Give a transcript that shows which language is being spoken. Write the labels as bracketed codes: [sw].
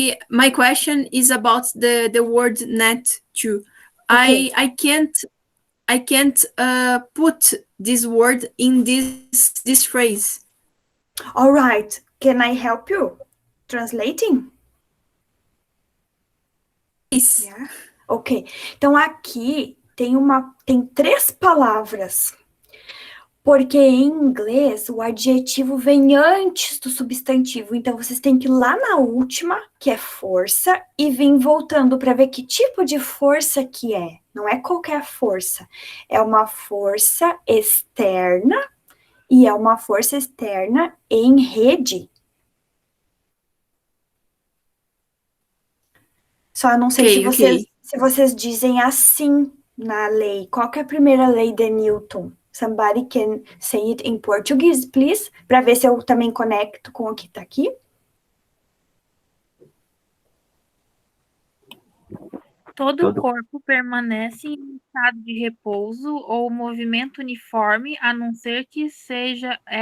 [en] My question is about the word net too. Okay. I can't put this word in this phrase. All right. Can I help you translating? Yes. Yeah. Ok. [pt] Então aqui tem 3 palavras. Porque em inglês o adjetivo vem antes do substantivo. Então vocês têm que ir lá na última, que é força, e vir voltando para ver que tipo de força que é. Não é qualquer força. É uma força externa e é uma força externa em rede. Só não sei se vocês dizem assim na lei. Qual que é a primeira lei de Newton? [en] Somebody can say it in Portuguese, please? [pt] Para ver se eu também conecto com o que está aqui. Todo corpo permanece em estado de repouso ou movimento uniforme, a não ser que seja